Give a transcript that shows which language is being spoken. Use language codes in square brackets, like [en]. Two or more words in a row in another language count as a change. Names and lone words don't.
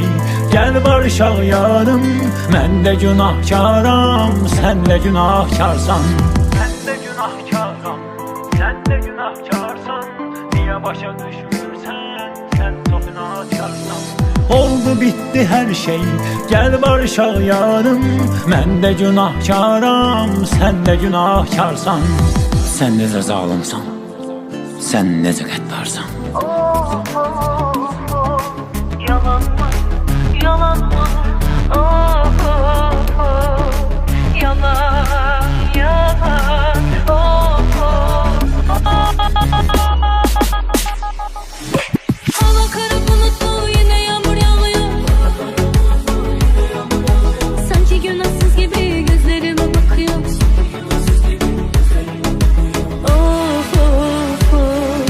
[az] gəl barışaq yarım Mən də günahkaram, sən də günahkarsan Mən də günahkaram, sən də günahkarsan Niyə başa düşmürsən, sən çox inatkarsan Oldu bitdi hər şey, gəl barışaq yarım Mən də günahkaram, sən də günahkarsan Sən necə zalımsan, sən necə qəddarsan [tr] Yalan mı, yalan mı, oh, oh, oh. Yalan, yalan, oh, oh, oh. Hava kara bulutlu, yine yağmur yağıyor Sanki günahsız gibi gözlerime bakıyor Oh, oh, oh.